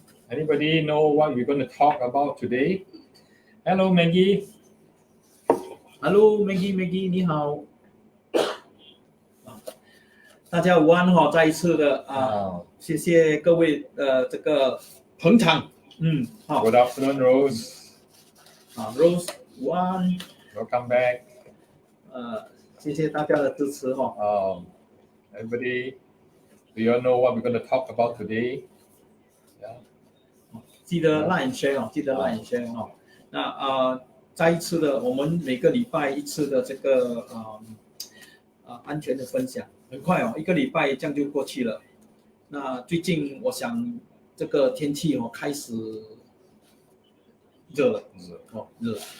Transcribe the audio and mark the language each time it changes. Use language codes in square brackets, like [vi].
[en] Anybody know what we're going to talk about today? Hello, Maggie. Hello, Maggie， [zh] 你好。大家午安哈，再一次的谢谢各位的这个捧场。好。 [en] Good afternoon, Rose. [zh] Rose， 午安。 [en] Welcome back. [zh] 谢谢大家的支持哈。 [en] Everybody, do you all know what we're going to talk about today? Yeah. [zh] 记得 [en] like and share [zh] 记得 like and share 那再一次的，我们每个礼拜一次的这个安全的分享，很快一个礼拜这样就过去了。那最近我想这个天气开始热了，热。